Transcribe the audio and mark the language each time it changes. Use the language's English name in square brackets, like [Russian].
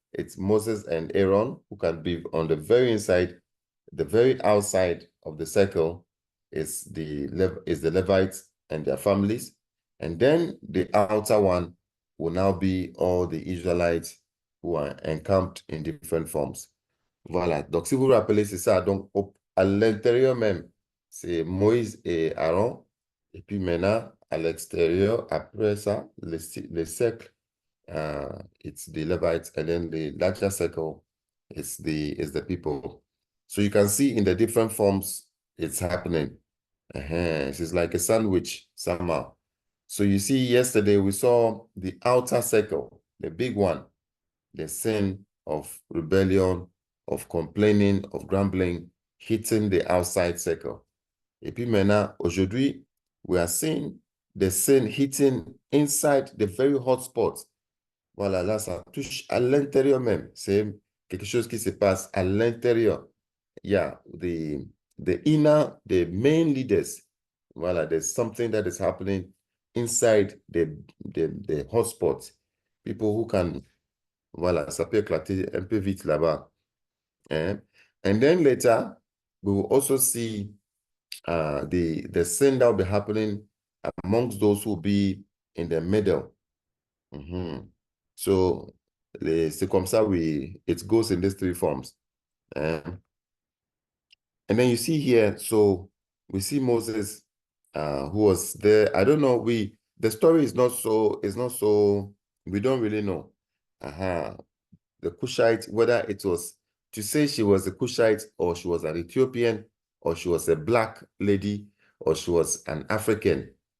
[English] it's Moses and Aaron who can be on the very inside. The very outside of the circle is the Levites and their families. And then the outer one will now be all the Israelites who are encamped in different forms. [French] Voilà. Donc, si vous vous rappelez, c'est ça. Donc, à l'intérieur même, c'est Moïse et Aaron. Et puis maintenant, à l'extérieur, après ça, le cercle, [English] it's the Levites, and then the larger circle is the people. So you can see in the different forms it's happening. It's like a sandwich somehow. So you see, yesterday we saw the outer circle, the big one, the sin of rebellion, of complaining, of grumbling, hitting the outside circle. [French] Et puis maintenant, aujourd'hui, [English] we are seeing the sin hitting inside the very hot spot. [French] Voilà, là, ça touche à l'intérieur même. C'est quelque chose qui se passe à l'intérieur. [English] Yeah, the main leaders. Voilà, there's something that is happening inside the hotspot. People who can, [French] voilà, ça peut éclater un peu vite là-bas. [English] And then later, we will also see the sin that will be happening amongst those who will be in the middle. So [French] c'est comme ça [English] it goes in these three forms. And then you see here, so we see Moses who was there. I don't know, the story is not so, we don't really know. The Cushite, whether it was to say she was a Cushite or she was an Ethiopian or she was a black lady or she was an African.